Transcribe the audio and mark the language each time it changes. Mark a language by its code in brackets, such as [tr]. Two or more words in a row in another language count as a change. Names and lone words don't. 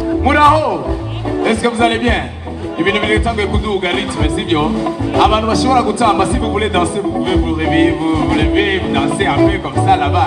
[rn] Muraho. [fr] Est-ce que vous allez bien? [rn] Ibintu biri tanguye kuduga rythme sivyo? Abantu bashobora gutamba [fr] si vous voulez danser, vous pouvez vous lever, vous danser un peu comme ça là-bas.